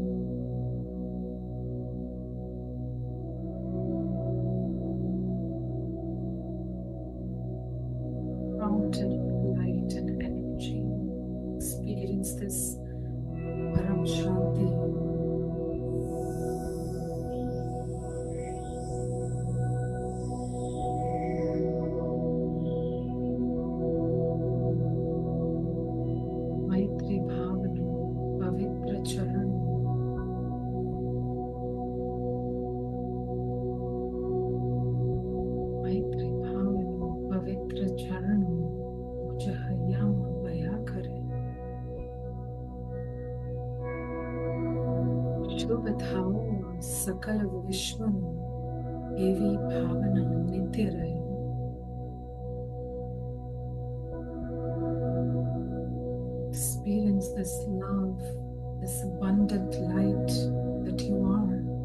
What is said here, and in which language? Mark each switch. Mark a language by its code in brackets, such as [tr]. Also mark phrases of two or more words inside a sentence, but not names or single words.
[en] Fountain of light and energy. Experience this [gu] પરમ શાંતિ. મૈત્રી ભાવનું પવિત્ર ચરણ. મૈત્રી ભાવનું પવિત્ર ચરણ મુજ હૈયામાં વયા કરે. શુભ થાઓ સકલ વિશ્વનું, એવી ભાવના નિત્ય રહે. [en] Experience this love, this abundant light that you are.